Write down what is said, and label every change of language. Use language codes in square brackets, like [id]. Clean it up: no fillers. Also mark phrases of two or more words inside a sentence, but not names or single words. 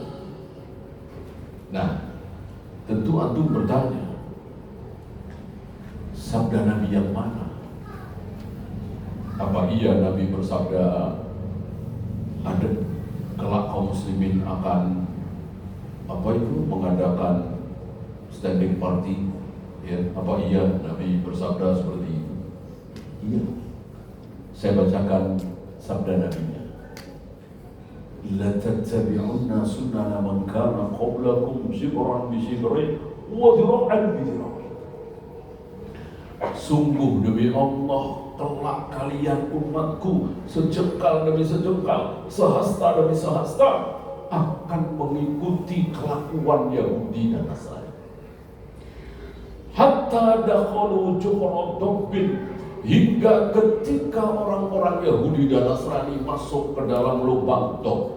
[id] Nah, tentu antum bertanya, sabda Nabi yang mana? Apa iya Nabi bersabda ada kelak kaum muslimin akan mengadakan [en] standing party? [id] Ya, apa iya Nabi bersabda seperti itu? Iya. Saya bacakan sabda Nabi-nya. [ar] لتتبعن سنن من كان قبلكم شبرا بشبر وذراعا بذراع. [id] Sungguh demi Allah, kelak kalian umatku sejengkal demi sejengkal, sehasta demi sehasta akan mengikuti kelakuan Yahudi dan Nasrani. [ar] حتى دخلوا جحر ضب, [id] hingga ketika orang-orang Yahudi dan Nasrani masuk ke dalam lubang dob.